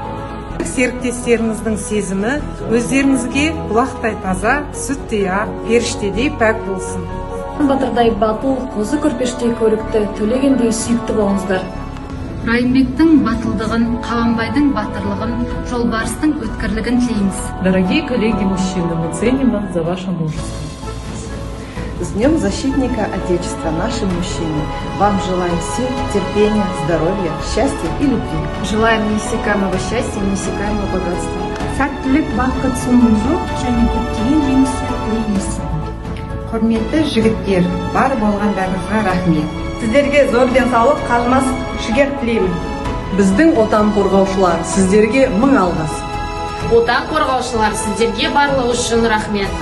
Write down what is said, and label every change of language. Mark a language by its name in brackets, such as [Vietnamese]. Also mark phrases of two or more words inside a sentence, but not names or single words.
[Kazakh] Серіктестеріңіздің сезімі өздеріңізге бұлақтай таза, сүттей ақ, періштедей пәк болсын. Батырдай батыл, қозы көрпештей көрікті, төлегендей сүйікті болыңыздар. Райымбектің батылдығын, Қабанбайдың батырлығын, Жолбарыстың өткірлігін тілейміз. [Russian] Дорогие коллеги-мужчины, мы ценим вас за ваше мужество. С Днем защитника Отечества, наши мужчины! Вам желаем сил, терпения, здоровья, счастья и любви. Желаем неиссякаемого счастья, неиссякаемого богатства. [Kazakh] Сәттілік, бақыт, сұлулық және көптеген жеңістер тілейміз. Құрметті жігіттер, бар болғандарыңызға рахмет. Сіздерге зор денсаулық, қажымас жігер тілеймін. Біздің отан қорғаушылар, сіздерге мың алғыс. Отан қорғаушылар, сіздерге барлығы үшін рахмет.